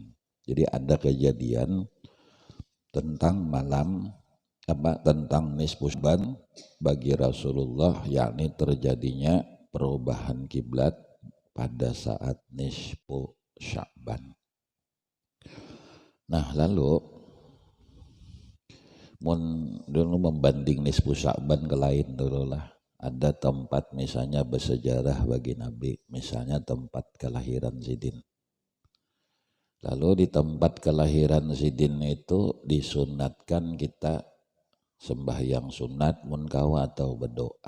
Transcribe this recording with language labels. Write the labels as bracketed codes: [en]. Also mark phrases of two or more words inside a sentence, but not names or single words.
[id] Jadi ada kejadian tentang tentang nisfu Sya'ban bagi Rasulullah, yakni terjadinya perubahan kiblat pada saat nisfu Sya'ban. Nah lalu dulu membanding nisfu Sya'ban ke lain dulu lah. Ada tempat misalnya bersejarah bagi Nabi, misalnya tempat kelahiran Sidin. Lalu di tempat kelahiran Sidin itu disunatkan kita sembahyang sunat munkawa atau berdoa.